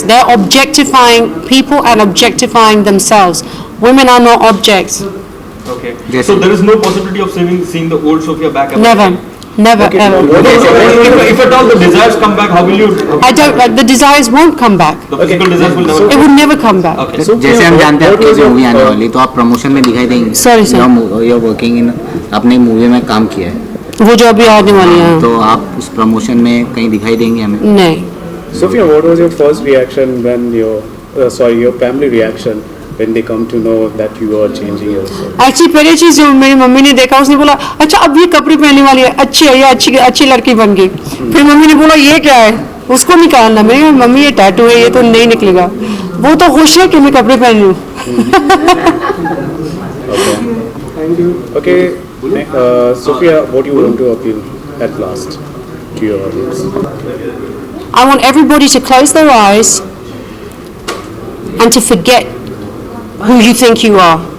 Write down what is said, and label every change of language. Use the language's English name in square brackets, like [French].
[English] They're objectifying people and objectifying themselves. Women are not objects. Okay. Yes. So there is no possibility of seeing the old Sofia back ever? Never, ever. If at all the desires come back, how will you? I don't. The desires won't come back. The physical desires will never. It would never come back. Okay. [Hindi] जैसे हम जानते हैं आपकी जो movie आने वाली, तो आप प्रमोशन में दिखाई देंगे। [English] Sorry, sir. You're working in, [Hindi] आपने मूवी में काम किया है, वो जो अभी आने वाली है, तो आप उस प्रमोशन में कहीं दिखाई देंगे हमें? नहीं। [English] Sophia, what was your first reaction when your family reaction when they come to know that you are changing yourself? [Hindi] Actually पहली चीज़ जो मेरी मम्मी ने देखा, उसने बोला अच्छा अब ये कपड़े पहनने वाली है, अच्छी है, ये अच्छी अच्छी लड़की बन गई। फिर मम्मी ने बोला ये क्या है, उसको निकालना। मैंने कहा मम्मी ये टैटू है, ये तो नहीं निकलेगा। वो तो खुश है कि मैं कपड़े पहन लूँ। [English] Okay, Sofia, what do you want to appeal at last to your audience? I want everybody to close their eyes and to forget who you think you are.